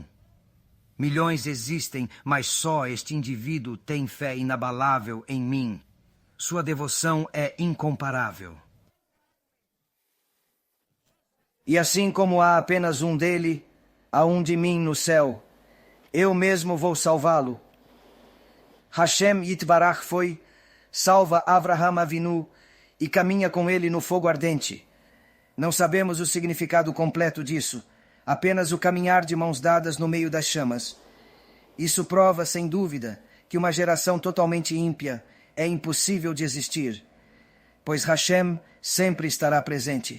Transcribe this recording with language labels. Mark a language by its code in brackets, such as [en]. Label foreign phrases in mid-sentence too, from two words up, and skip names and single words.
[pt] Milhões existem, mas só este indivíduo tem fé inabalável em mim. Sua devoção é incomparável. E assim como há apenas um dele, há um de mim no céu. Eu mesmo vou salvá-lo. Hashem Yitbarach foi, salva Avraham Avinu e caminha com ele no fogo ardente. Não sabemos o significado completo disso, apenas o caminhar de mãos dadas no meio das chamas. Isso prova, sem dúvida, que uma geração totalmente ímpia é impossível de existir, pois Hashem sempre estará presente.